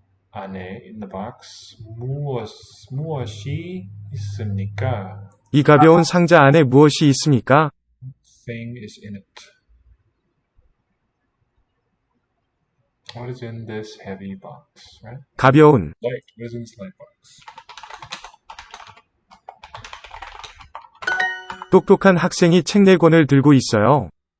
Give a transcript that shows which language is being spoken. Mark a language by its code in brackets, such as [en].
[ko] 안에 [en] in the box [ko] 무엇이 있습니까? 이 가벼운 상자 안에 무엇이 있습니까? [en] Thing is in it. What is in this heavy box, right? [ko] 가벼운. [en] Light. What is in this light box? [ko] 똑똑한 학생이 책 4권을 들고 있어요.